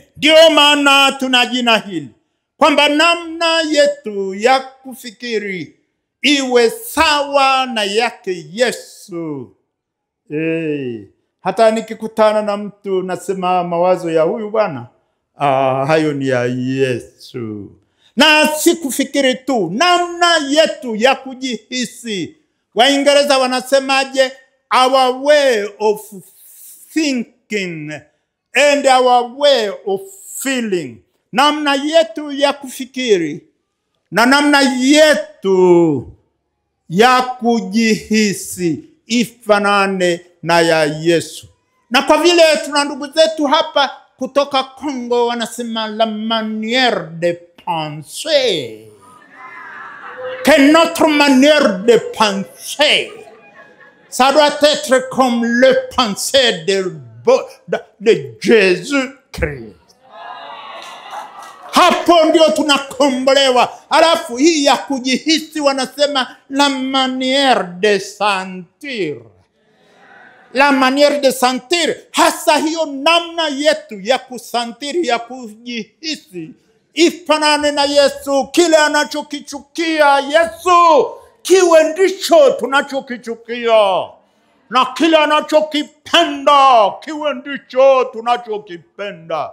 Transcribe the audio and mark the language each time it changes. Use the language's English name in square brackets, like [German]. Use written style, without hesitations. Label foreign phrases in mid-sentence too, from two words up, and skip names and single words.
[Swahili] Ndio maana tuna jina hili, kwamba namna yetu ya kufikiri iwe sawa na yake Yesu. Hata nikikutana na mtu nasema mawazo ya huyu bwana, hayo ni ya Yesu. Na si kufikiri tu, namna yetu ya kujihisi. Waingereza wanasemaje? [English] Our way of thinking and our way of feeling. [Swahili] Namna yetu ya kufikiri na namna yetu ya kujihisi ifanane na ya Yesu. Na kwa vile tuna ndugu zetu hapa kutoka Kongo wanasema [French] la manière de penser, que notre manière de penser ça doit être comme le pensée de Jésus-Christ. [Swahili] Hapo ndio tunakombolewa. Alafu hii ya kujihisi wanasema [French] la manière de sentir. La manière de sentir, [Swahili] hasa hiyo namna yetu ya kusantiri, ya kujihisi ifanane na Yesu. Kile anachokichukia Yesu kiwe ndicho tunachokichukia, na kile anachokipenda kiwe ndicho tunachokipenda.